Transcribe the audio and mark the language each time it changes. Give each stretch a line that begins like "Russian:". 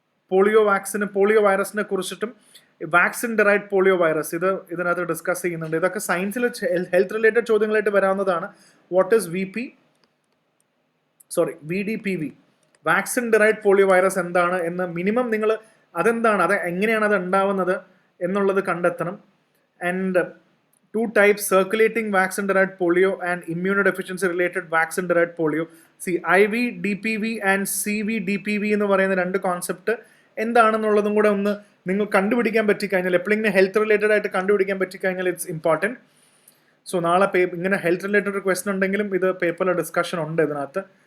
Malayalam: Polio വൈറസിനെ കുറിച്ചിട്ടും vaccine ഡെറൈഡ് polio virus ഇതിനകത്ത് ഡിസ്കസ് ചെയ്യുന്നുണ്ട്. ഇതൊക്കെ സയൻസിൽ health related ചോദ്യങ്ങളായിട്ട് വരാവുന്നതാണ്.
English: what is VDPV
Malayalam: vaccine ഡെറൈഡ് polio virus എന്താണ് എന്ന് മിനിമം നിങ്ങൾ അതെന്താണ്, അത് എങ്ങനെയാണ് അത് ഉണ്ടാവുന്നത് എന്നുള്ളത് കണ്ടെത്തണം.
English: And 2 types circulating vaccine derived polio and immunodeficiency related vaccine derived polio.
Malayalam: See, IVDPV and CVDPV എന്ന് പറയുന്ന 2 കോൺസെപ്റ്റ് എന്താണെന്നുള്ളതും കൂടെ ഒന്ന് നിങ്ങൾ കണ്ടുപിടിക്കാൻ പറ്റിക്കഴിഞ്ഞാൽ, എപ്പോഴെങ്കിലും ഹെൽത്ത് റിലേറ്റഡ് ആയിട്ട് കണ്ടുപിടിക്കാൻ പറ്റിക്കഴിഞ്ഞാൽ
English: It's important.
Malayalam: സോ നാളെ ഇങ്ങനെ ഹെൽത്ത് റിലേറ്റഡ് ഒരു ക്വസ്റ്റൻ ഉണ്ടെങ്കിലും ഇത് പേപ്പറിലെ ഡിസ്കഷൻ ഉണ്ട് ഇതിനകത്ത്.